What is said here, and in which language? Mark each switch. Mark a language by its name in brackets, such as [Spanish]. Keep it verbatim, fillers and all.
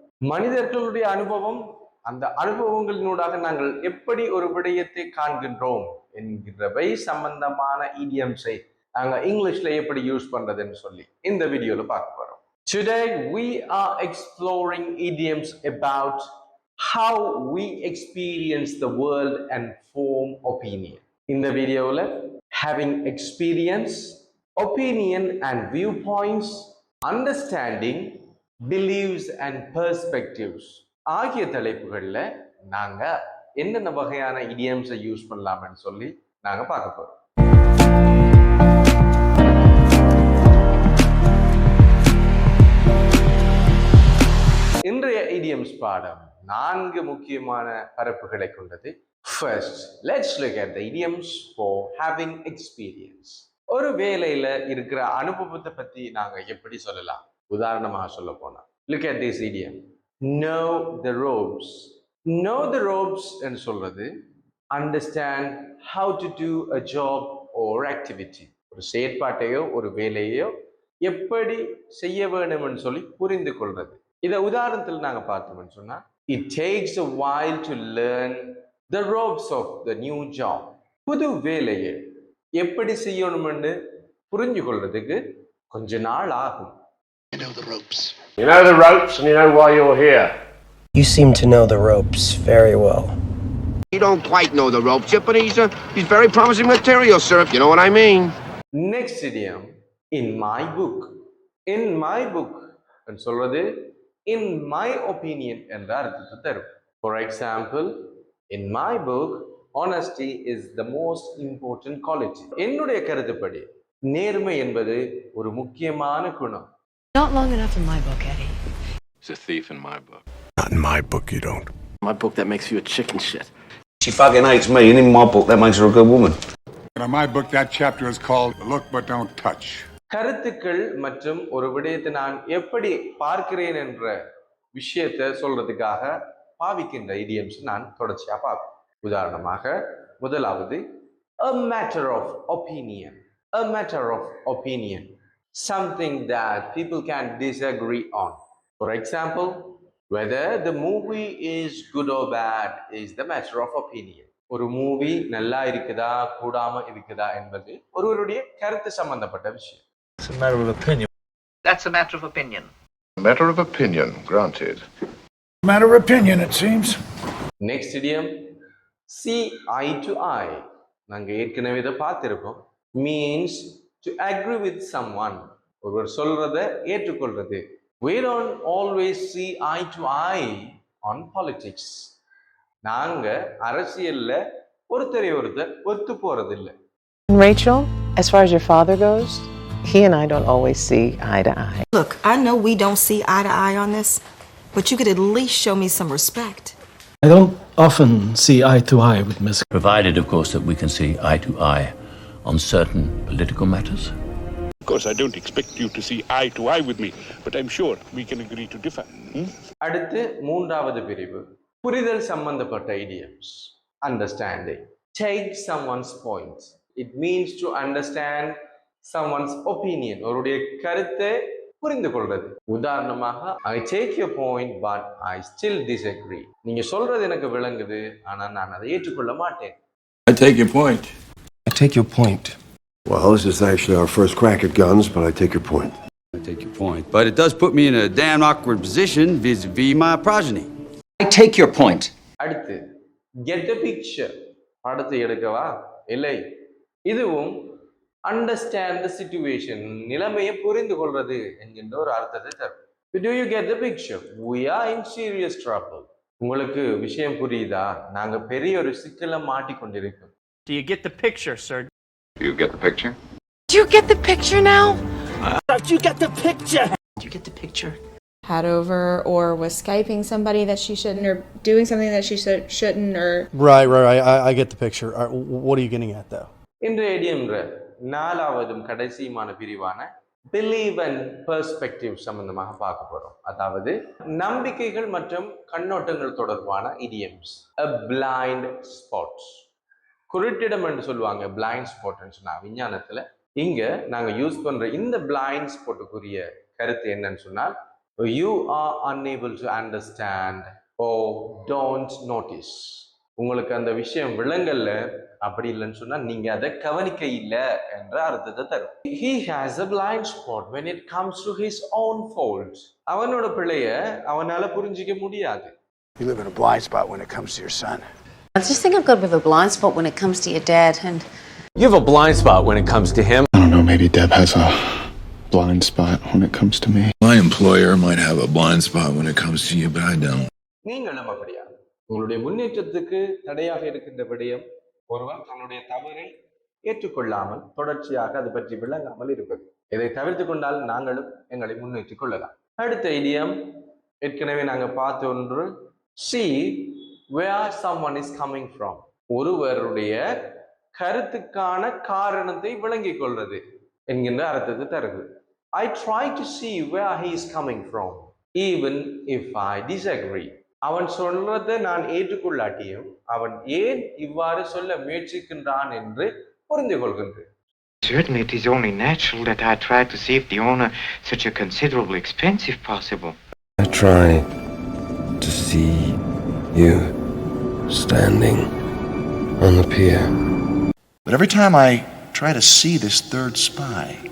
[Tamil] மனிதர்களுடைய அனுபவம், அந்த அனுபவங்களினூடாக நாங்கள் எப்படி ஒரு விடயத்தை காண்கின்றோம் என்கிறவை சம்பந்தமான இடியம்ஸை நாங்கள் இங்கிலீஷ்ல எப்படி யூஸ் பண்றதுன்னு சொல்லி இந்த வீடியோல பார்க்க போறோம். [English] Today we are exploring idioms about how we experience the world and form opinion. [Tamil] இந்த வீடியோல [English] having experience, opinion and viewpoints, understanding, beliefs and perspectives [Tamil] ஆகிய தலைப்புகளில் நாங்கள் என்னென்ன வகையான idioms-ஐ யூஸ் பண்ணலாம்னு சொல்லி நாங்கள் பார்க்க போகிறோம். இன்றைய idioms பாடம் நான்கு முக்கியமான பரப்புகளை கொண்டது. [English] First, let's look at the idioms for having experience. [Tamil] ஒரு வேலையில இருக்கிற அனுபவத்தை பத்தி நாங்க எப்படி சொல்லலாம்? உதாரணமாக சொல்ல போனா, [English] look at this idiom, know the ropes. Know the ropes [Tamil] என்று சொல்றது [English] understand how to do a job or activity. [Tamil] ஒரு செயற்பாட்டையோ ஒரு வேலையோ எப்படி செய்ய வேணும்னு சொல்லி புரிந்து கொள்றது. இதை உதாரணத்தில் நாங்க பார்த்தோம்னு சொன்னா, [English] it takes a while to learn the ropes of the new job. [Tamil] புது வேலையை எப்படி செய்யணும்னு புரிஞ்சு கொள்றதுக்கு கொஞ்ச நாள் ஆகும். [English] You know the ropes. You know the ropes and you know why you're here. You seem to know the ropes very well. You don't quite know the ropes yet, but he's, uh, he's very promising material, sir, if you know what I mean. Next idiom, in my book. In my book and [Tamil] சொல்றது [English] in my opinion [Tamil] என்ற அர்த்தத்தை தரும். [English] For example, in my book, honesty is the most important quality. [Tamil] என்னுடைய கருத்துப்படி நேர்மை என்பது ஒரு முக்கியமான குணம். [English] Not long enough in my book, Eddie. He's a thief in my book. Not in my book, you don't. My book, that makes you a chicken shit. She fucking hates me, and in my book, that makes her a good woman. In my book, that chapter is called Look But Don't Touch. [Tamil] கருத்துக்கள் மற்றும் ஒரு விடயத்தை நான் எப்படி பார்க்கிறேன் என்ற விஷயத்தை சொல்றதுக்காக பாவிக்கின்ற idioms நான் தொடர்ச்சியா பார்ப்பேன். உதாரணமாக முதலாவது [English] a matter of opinion. A matter of opinion, something that people can disagree on. For example, whether the movie is good or bad is the matter of opinion. [Tamil] ஒரு மூவி நல்லா இருக்குதா கூடாம இருக்குதா என்பது ஒருவருடைய கருத்து சம்பந்தப்பட்ட விஷயம். [English] It's a matter of opinion. That's a matter of opinion. A matter of opinion, granted. A matter of opinion, it seems. Next idiom, see eye to eye. [Tamil] நாங்க ஏற்கனவே இதை பார்த்திருக்கோம். [English] means to agree with someone, [Tamil] ஒருவர் சொல்றதை ஏற்றுக்கொள்றது. [English] we don't always see eye to eye on politics. [Tamil] நாங்க அரசியல்ல ஒருத்தரை ஒருத்தர் ஒத்து போறது இல்லை. [English] Rachel, as far as your father goes, he and I don't always see eye to eye. Look, I know we don't see eye to eye on this, but you could at least show me some respect. I don't often see eye to eye with Miss, provided, of course, that we can see eye to eye on certain political matters. Of course, I don't expect you to see eye to eye with me, but I'm sure we can agree to differ. Hmm? [Tamil] அடுத்து மூன்றாவது பிரிவு புரிதல் சம்பந்தப்பட்ட idioms. [English] Understanding. Take someone's point. It means to understand someone's opinion. [Tamil] அவருடைய கருத்தை புரிந்து கொள்வது. உதாரணமாக [English] I take your point but I still disagree. [Tamil] நீங்க சொல்றது எனக்கு விளங்குது ஆனா நான் அதை ஏற்றுக்கொள்ள மாட்டேன். [English] I take your point. I take your point. Well, this is actually our first crack at guns, but I take your point. I take your point. But it does put me in a damn awkward position vis-a-vis my progeny. I take your point. [Tamil] அடுத்து [English] get the picture. [Tamil] படத்தை எடுக்கவா? இல்லை. இதுவும் [English] understand the situation, [Tamil] நிலைமையை புரிந்து கொள்வது என்கின்ற ஒரு அர்த்தத்தை தரும். [English] Do you get the picture? We are in serious trouble. [Tamil] உங்களுக்கு விஷயம் புரியுதா? நாங்க பெரிய ஒரு சிக்கல்ல மாட்டிக்கொண்டிருக்கோம். [English] Do you get the picture, sir? Do you get the picture? Do you get the picture now? Uh, do you get the picture? Do you get the picture? Had over or was Skyping somebody that she shouldn't or doing something that she should, shouldn't or Right, right, right. I, I get the picture. Right, what are you getting at though? [Tamil] இந்த ஐடியம்ன்ற நாலாவதும் கடைசியுமான பிரிவான [English] believe and perspective [Tamil] சம்பந்தமாக பார்க்க போறோம். அதாவது நம்பிக்கைகள் மற்றும் கண்ணோட்டங்கள் தொடர்பான idioms. [English] A blind spots. [Tamil] குருட்டிடம் என்று சொல்லுவாங்க. பிளைண்ட் ஸ்பாட்னு சொன்னா விஞ்ஞானத்துல இங்க நாங்க யூஸ் பண்ற இந்த பிளைண்ட் ஸ்பாட்டுக்குரிய கருத்து என்னன்னு சொன்னால், [English] You are unable to understand or don't notice. [Tamil] உங்களுக்கு அந்த விஷயம் விளங்கல்ல, அப்படி இல்லைன்னு சொன்னா நீங்க அதை கவனிக்க இல்லை என்ற அர்த்தத்தை தரும். [English] He has a blind spot when it comes to his own faults. [Tamil] அவனோட பிள்ளைய அவனால புரிஞ்சிக்க முடியாது. [English] You live in a blind spot when it comes to your son. I just think I've got a bit of a blind spot when it comes to your dad, and you have a blind spot when it comes to him. I don't know, maybe Deb has a blind spot when it comes to me. My employer might have a blind spot when it comes to you, but I don't. [Tamil] நீங்களும் அப்படியா? உங்களுடைய முன்னேற்றத்துக்கு தடையாக இருக்கின்ற விடயம் ஒருவர் தன்னுடைய தவறை ஏற்றுக்கொள்ளாமல் தொடர்ச்சியாக அது பற்றி விளங்காமல் இருப்பது. இதை தவிர்த்து கொண்டால் நாங்களும் எங்களை முன்னேற்றிக் கொள்ளலாம். அடுத்த இடியம் ஏற்கனவே நாங்கள் பார்த்த ஒன்று, [English] see where someone is coming from. [Tamil] ஒருவருடைய கருத்துக்கான காரணத்தை விளங்கிக் கொள்வது என்கின்ற அர்த்தத்தை தருது. [English] I try to see where he is coming from, even if I disagree. [Tamil] அவன் சொல்றதை நான் ஏற்றுக்கொள்ளாட்டியும் அவன் ஏன் இவ்வாறு சொல்ல முயற்சிக்கின்றான் என்று புரிந்து கொள்கின்றேன். [English] Certainly it is only natural that I try to save the owner such a considerable expense if possible. I try to see you standing on the pier. But every time I try to see this third spy,